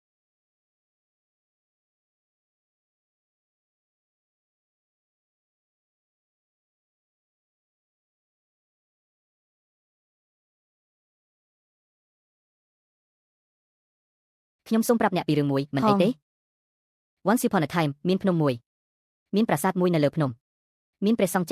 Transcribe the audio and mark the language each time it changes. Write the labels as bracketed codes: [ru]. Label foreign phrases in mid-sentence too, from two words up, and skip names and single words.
[km] ខ្ញុំសូមប្រាប់អ្នកពីរឿងមួយមិនអីទេ [en] Once upon a time [km] មានភ្នំមួយមានប្រាសាទមួយនៅលើភ្នំមានព្រះសង្ឃចាស់